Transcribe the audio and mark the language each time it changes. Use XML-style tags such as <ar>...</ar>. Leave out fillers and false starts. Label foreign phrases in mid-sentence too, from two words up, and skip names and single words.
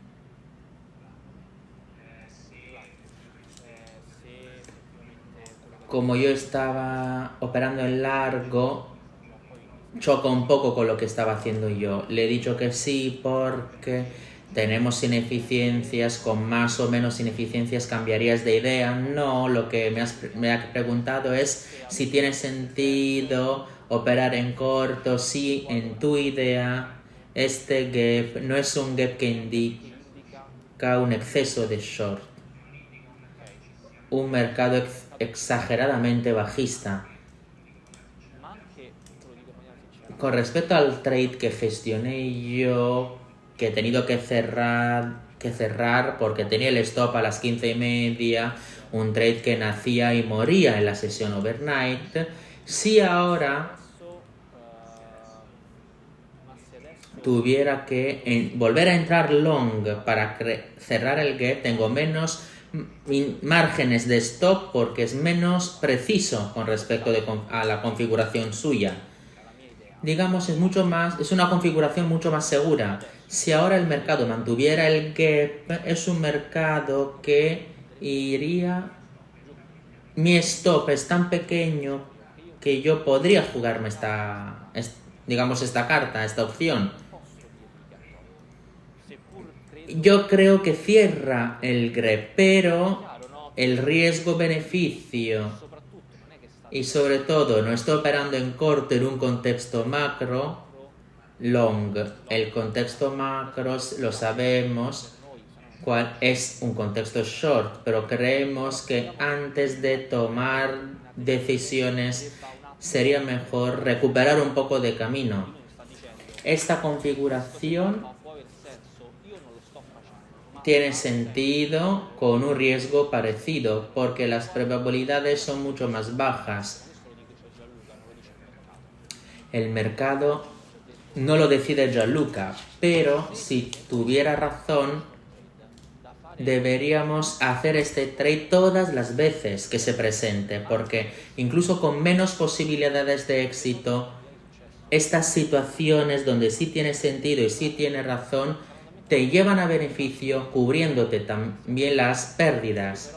<it>se effettivamente quello che</it> <es>Como yo estaba operando en largo,</es> <it>poi</it> <es>choca un poco con lo que estaba haciendo yo. Le he dicho que sí porque tenemos ineficiencias, con más o menos ineficiencias cambiarías de idea. No, lo que me has preguntado es si tiene sentido operar en corto, si en tu idea este gap no es un gap que indica un exceso de short, un mercado exageradamente bajista.</es> <it>ma anche, te lo dico in maniera sincera,</it> <es>Con respecto al trade que gestioné yo, que he tenido que cerrar porque tenía el stop a las 15:30, un trade que nacía y moría en la sesión overnight, si ahora</es> <it>Adesso, ma se adesso</it> <es>tuviera que volver a entrar long para cerrar el gap, tengo menos márgenes de stop porque es menos preciso con respecto a la configuración suya.</es> <it>la mia idea</it> <es>Digamos, es una configuración mucho más segura. Si ahora el mercado mantuviera el gap, es un mercado que iría... Mi stop es tan pequeño que yo podría jugarme esta carta, esta opción.</es> <it>non posso dirvi che attuale. Seppur credo</it> <es>Yo creo que cierra el gap, pero</es> <it>chiaro, no?</it> <es>el riesgo-beneficio</es> <it>Soprattutto non è che sta</it> <es>y sobre todo no estoy operando en corto en un contexto macro, long. El contexto macro lo sabemos cuál es un contexto short, pero creemos que antes de tomar decisiones sería mejor recuperar un poco de camino.</es> <it>lui sta dicendo</it> <es>Esta configuración</es> <it>ma può aver senso, io non lo sto facendo, ma</it> <es>tiene sentido con un riesgo parecido porque las probabilidades son mucho más bajas.</es> <it>questo lo dice Gianluca, non lo dice il mercato.</it> <es>El mercado no lo decide Gianluca, pero si tuviera razón,</es> <it>Da fare</it> <es>deberíamos hacer este trade todas las veces que se presente, porque incluso con menos posibilidades de éxito, estas situaciones donde sí tiene sentido y sí tiene razón, te llevan a beneficio cubriéndote también las pérdidas.</es>